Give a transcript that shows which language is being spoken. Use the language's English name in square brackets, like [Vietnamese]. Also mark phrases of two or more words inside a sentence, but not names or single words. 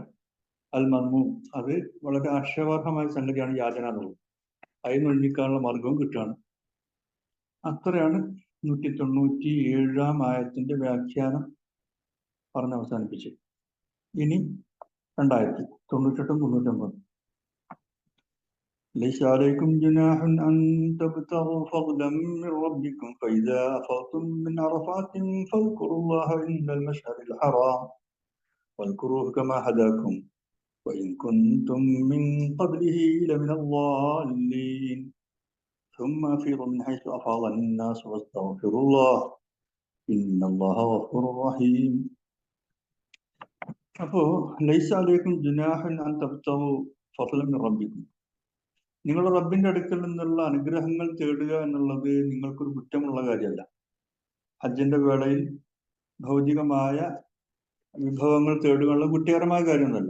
[Arabic] المرموم, [Malayalam] അത് വളരെ ആക്ഷേപാർഹമായ സംഗതിയാണ് യാചന എന്നുള്ളത്, അതിന് ഒഴിഞ്ഞിക്കാനുള്ള മാർഗവും കിട്ടുകയാണ്. അത്രയാണ് 197 ആയത്തിന്റെ വ്യാഖ്യാനം പറഞ്ഞ് അവസാനിപ്പിച്ചത്. ഇനി 298 99. [Arabic] ليس عليكم جناح أن تبتغوا فضلا من ربكم فإذا أفضتم من عرفات فاذكروا الله عند المشعر الحرام واذكروه كما هداكم وإن كنتم من قبله لمن الضالين ثم أفيضوا من حيث أفاض الناس واستغفروا الله إن الله غفور رحيم. [Malayalam] അപ്പോൾ [Arabic] ليس عليكم جناح أن تبتغوا فضلا من ربكم, [Malayalam] നിങ്ങളുടെ റബ്ബിന്റെ അടുക്കൽ നിന്നുള്ള അനുഗ്രഹങ്ങൾ തേടുക എന്നുള്ളത് നിങ്ങൾക്കൊരു കുറ്റമുള്ള കാര്യമല്ല. ഹജ്ജിന്റെ വേളയിൽ ഭൗതികമായ വിഭവങ്ങൾ തേടുകയുള്ള കുറ്റകരമായ കാര്യമൊന്നുമല്ല.